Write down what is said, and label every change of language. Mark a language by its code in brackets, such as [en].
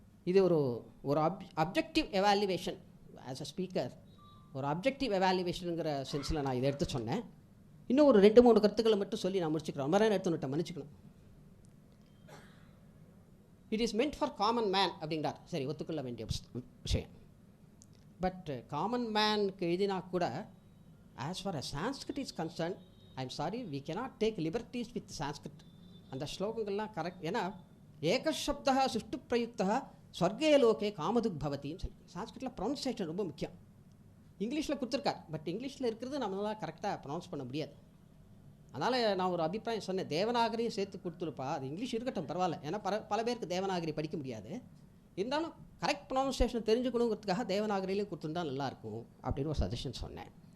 [ta] இது ஒரு objective evaluation. [en] as a speaker [ta] ஒரு அப்ஜெக்டிவ் எவாலுவேஷனுங்கிற சென்ஸில் நான் இதை எடுத்து சொன்னேன். இன்னும் ஒரு 2-3 கருத்துக்களை மட்டும் சொல்லி நான் முடிச்சுக்கிறேன். ரொம்ப நேரம் எடுத்துன்னுட்டேன், மன்னிச்சுக்கணும். [en] it is meant for common man [ta] அப்படிங்கிறார். சரி, ஒத்துக்கொள்ள வேண்டிய விஷயம். பட் காமன் மேனுக்கு எழுதினா கூட [en] as far as Sanskrit is concerned, I'm sorry, we cannot take liberties with Sanskrit. [ta] அந்த ஸ்லோகங்கள்லாம் கரெக்ட். ஏன்னா [sa] ஏகசப்தா சுஷ்டு பிரயுக்தா ஸ்வர்கே லோகே காமதுக் பவத்தின்னு [ta] சொல்லி சான்ஸ்கிரிட்டில் ப்ரொனன்சியேஷன் ரொம்ப முக்கியம். இங்கிலீஷில் கொடுத்துருக்கார், பட் இங்கிலீஷில் இருக்கிறது நம்மளால் கரெக்டாக ப்ரொனவுன்ஸ் பண்ண முடியாது. அதனால் நான் ஒரு அபிப்பிராயம் சொன்னேன், தேவநாகரியும் சேர்த்து கொடுத்துருப்பா, அது இங்கிலீஷ் இருக்கட்டும் பரவாயில்ல, ஏன்னா பல பேருக்கு தேவநாகரி படிக்க முடியாது, இருந்தாலும் கரெக்ட் ப்ரொனன்சியேஷன் தெரிஞ்சுக்கணுங்கிறதுக்காக தேவநாகரியிலே கொடுத்துருந்தா நல்லாயிருக்கும் அப்படின்னு ஒரு சஜஷன் சொன்னேன்.